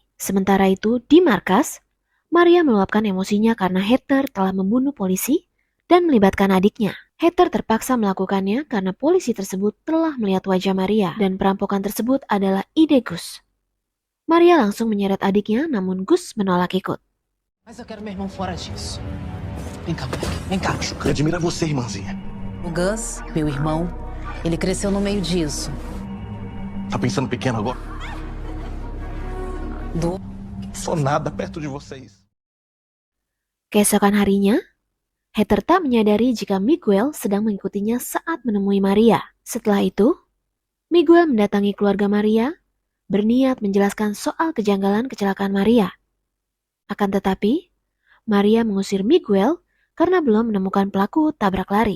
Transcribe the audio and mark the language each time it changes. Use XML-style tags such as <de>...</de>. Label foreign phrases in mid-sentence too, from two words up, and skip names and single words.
<id>Sementara itu, di markas, Maria meluapkan emosinya karena Heather telah membunuh polisi dan melibatkan adiknya. Heather terpaksa melakukannya karena polisi tersebut telah melihat wajah Maria dan perampokan tersebut adalah ide Gus. Maria langsung menyeret adiknya, namun Gus menolak ikut.</id> <pt>Mas eu quero meu irmão fora disso. Vem cá, moleque. Vem cá. Ele admira você, irmãzinha. O Gus, meu irmão, ele cresceu no meio disso. Tá pensando pequeno agora? Do... Sou nada perto de vocês.</pt> <id>Keesokan harinya, Heather tak menyadari jika Miguel sedang mengikutinya saat menemui Maria. Setelah itu, Miguel mendatangi keluarga Maria, berniat menjelaskan soal kejanggalan kecelakaan Maria. Akan tetapi, Maria mengusir Miguel karena belum menemukan pelaku tabrak lari.</id>